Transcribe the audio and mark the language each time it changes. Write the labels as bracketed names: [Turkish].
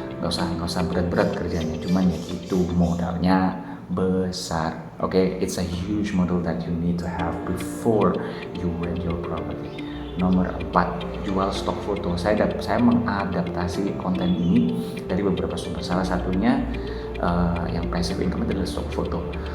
[Indonesian] nggak usah berat-berat kerjanya, cuman ya itu modalnya besar. [English] Oke, it's a huge model that you need to have before you rent your property. [Indonesian] Nomor 4, jual stok foto. Saya mengadaptasi konten ini dari beberapa sumber. Salah satunya yang passive income adalah stok foto.